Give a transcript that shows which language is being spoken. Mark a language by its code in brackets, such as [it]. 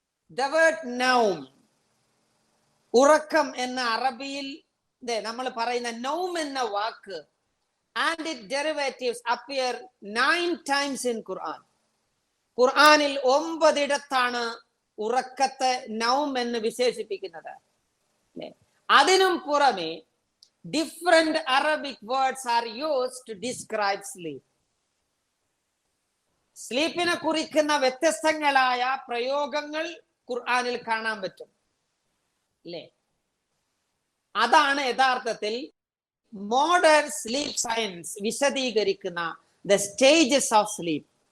[en] The word നൗം, [ml] ഉറക്കം എന്ന അറബിയിൽ നമ്മൾ പറയുന്ന നൗം എന്ന വാക്ക് [en] and its derivatives appear 9 times in Quran. [ml] ഖുർആനിൽ 9 ഇടത്താണ് ഉറക്കത്തെ നൗം എന്ന് വിശേഷിപ്പിക്കുന്നത്. അതിനും പുറമെ [en] different Arabic words are used to describe sleep. [ml] സ്ലീപ്പിനെ കുറിക്കുന്ന വ്യത്യസ്തങ്ങളായ പ്രയോഗങ്ങൾ ഖുർആനിൽ കാണാൻ പറ്റും അല്ലേ? അതാണ് യഥാർത്ഥത്തിൽ മോഡേൺ സ്ലീപ്പ് സയൻസ് വിശദീകരിക്കുന്ന ദ സ്റ്റേജസ് ഓഫ് സ്ലീപ്പ്.